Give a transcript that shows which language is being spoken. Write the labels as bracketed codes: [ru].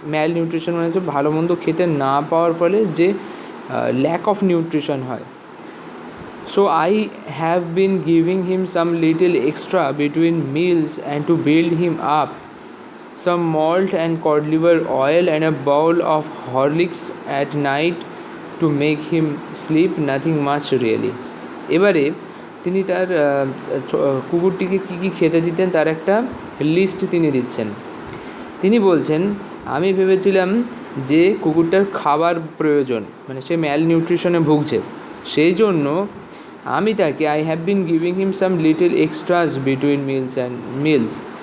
[bn] ম্যাল nutrition মানে হচ্ছে ভালো মন্দ খেতে না পাওয়ার ফলে যে [en] lack of nutrition [bn] হয়. [en] So I have been giving him some little extra between meals and to build him up, some malt and cod liver oil and a bowl of Horlicks at night to make him sleep, nothing much really. [bn] এবারে তিনি তার কুকুরটিকে কী কী খেতে দিতেন তার একটা list তিনি দিচ্ছেন. তিনি বলছেন, আমি ভেবেছিলাম যে কুকুরটার খাবার প্রয়োজন, মানে সে ম্যাল নিউট্রিশনে ভুগছে, সেই জন্য আমি তাকে [en] I have been giving him some little extras between meals.